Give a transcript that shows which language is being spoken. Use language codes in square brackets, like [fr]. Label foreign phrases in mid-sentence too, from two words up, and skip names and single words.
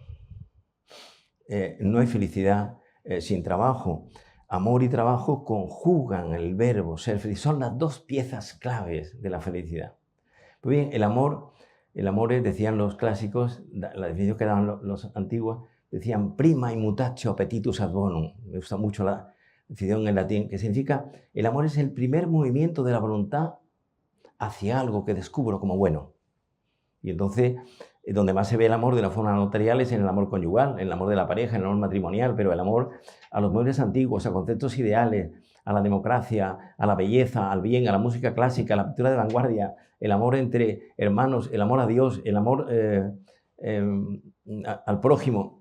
[es] No hay felicidad sin trabajo. Amor y trabajo conjugan el verbo ser feliz. Son las 2 piezas claves de la felicidad. Pues bien, el amor es, decían los clásicos, la definición que daban los antiguos, decían [la] prima immutatio appetitus ad bonum. [es] Me gusta mucho la definición en latín, que significa el amor es el primer movimiento de la voluntad hacia algo que descubro como bueno. Y entonces, donde más se ve el amor de una forma notarial es en el amor conyugal, en el amor de la pareja, en el amor matrimonial, pero el amor a los muebles antiguos, a conceptos ideales, a la democracia, a la belleza, al bien, a la música clásica, a la pintura de vanguardia, el amor entre hermanos, el amor a Dios, el amor al prójimo.